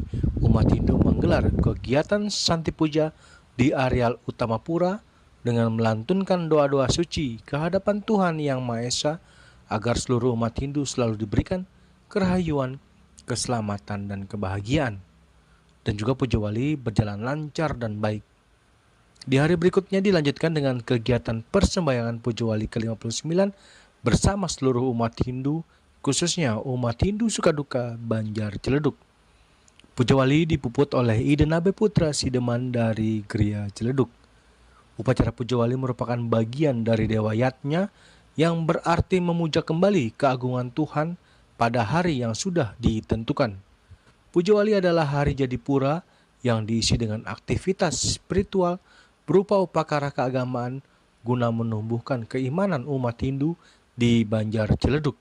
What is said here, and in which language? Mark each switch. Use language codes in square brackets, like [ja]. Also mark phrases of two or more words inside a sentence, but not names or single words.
[id] Umat Hindu menggelar kegiatan Santi Puja di areal utama pura dengan melantunkan doa-doa suci kehadapan Tuhan Yang Maha Esa agar seluruh umat Hindu selalu diberikan kerahayuan, keselamatan, dan kebahagiaan. Dan juga Puja Wali berjalan lancar dan baik. Di hari berikutnya dilanjutkan dengan kegiatan persembahyangan Puja Wali ke-59 bersama seluruh umat Hindu, khususnya umat Hindu Sukaduka Banjar Ciledug. Puja Wali dipuput oleh Ide Nabe Putra Sideman dari Gria Ciledug. Upacara Puja Wali merupakan bagian dari dewayatnya yang berarti memuja kembali keagungan Tuhan pada hari yang sudah ditentukan. Puja Wali adalah hari jadi pura yang diisi dengan aktivitas spiritual berupa upacara keagamaan guna menumbuhkan keimanan umat Hindu di Banjar Ciledug.